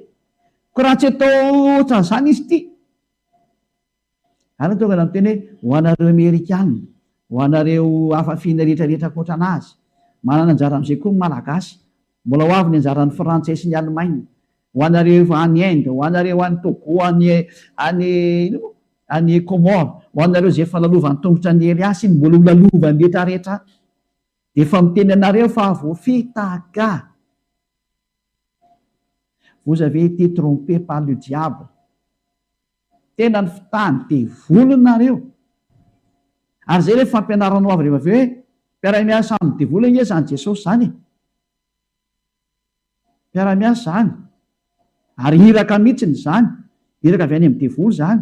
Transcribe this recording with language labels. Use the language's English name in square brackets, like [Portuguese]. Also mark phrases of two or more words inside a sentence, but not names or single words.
[Malagasy] Ko raha tsy atao ohatran'izany izy ity. Ary tonga na miteny hoe ho anareo Amerikana, ho anareo hafafiana rehetrarehetra ankoatranazy, manana anjara amin'izay koa ny Malagasy, mbola ho avy ny anjaran'ny Frantsay sy ny Alemaina, ho anareo any Inde, ho anareo any Togo, any Comore, ho anareo izay efa lalovan'ny tongotra ny Eliasy iny mbola ho lalovan'ny rehetrarehetra, dia efa miteny anareo fa voafitaka. [French] Vous avez été trompé par le diable. [Malagasy] Tena ny fitany devolonareo. Ary izay rehefa fampianaranao avy rehefa avy hoe mpiara-miasa amin'ny devoly nge izany Jesosy izany e. Mpiara-miasa izany. Ary hiraka mihitsiny izany. Hiraka avy any amin'ny devoly izany.